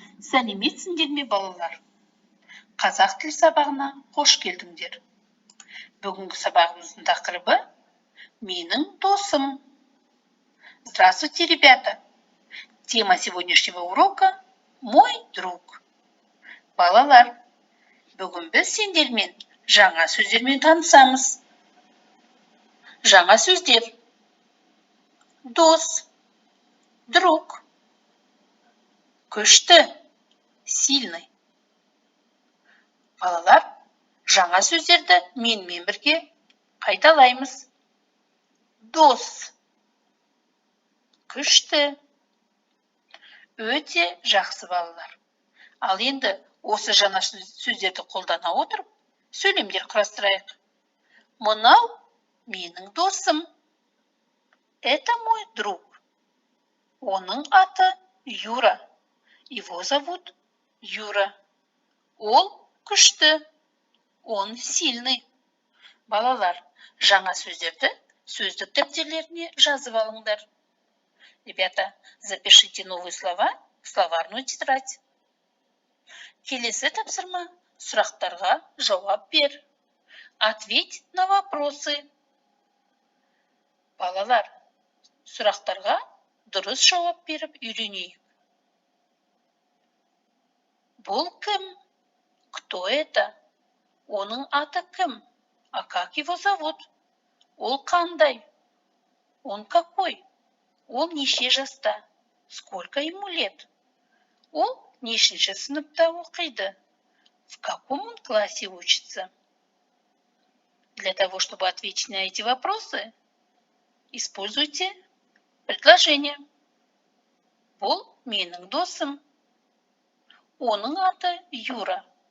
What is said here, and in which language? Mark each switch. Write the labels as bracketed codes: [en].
[kk] Сәлеметсіңдер ме, балалар? Қазақ тіл сабағына қош келдіңдер. Бүгінгі сабағымыздың тақырыбы «Менің досым». [ru] Здравствуйте, ребята! Тема сегодняшнего урока «Мой друг». [kk] Балалар, бүгін біз сендермен жаңа сөздермен танысамыз. Жаңа сөздер: дос, друг, күшті, сильный. Балалар, жаңа сөздерді менімен бірге қайталаймыз. Дос, күшті, өте жақсы, балалар. Ал енді осы жаңа сөздерді қолдана отырып, сөйлемдер құрастырайық. Мынау менің досым. [ru] Это мой друг. [kk] Оның аты Юра. [ru] Его зовут Юра. [kk] Ол күшті. [ru] Он сильный. [kk] Балалар, жаңа сөздерді сөздік дәптерлеріне жазып алыңдар. [ru] Ребята, запишите новые слова в словарную тетрадь. [kk] Келесі тапсырма: сұрақтарға жауап бер. [ru] Ответь на вопросы. [kk] Балалар, сұрақтарға дұрыс жауап беріп үйренейік. Бұл кім? [ru] Кто это? [kk] Оның аты кім? [ru] А как его зовут? [kk] Ол қандай? [ru] Он какой? [kk] Ол неше жаста? [ru] Сколько ему лет? [kk] Ол нешінші сыныпта оқиды? [ru] В каком он классе учится? Для того, чтобы ответить на эти вопросы, используйте предложение. [kk] Бұл менің досым. Оның аты Юра.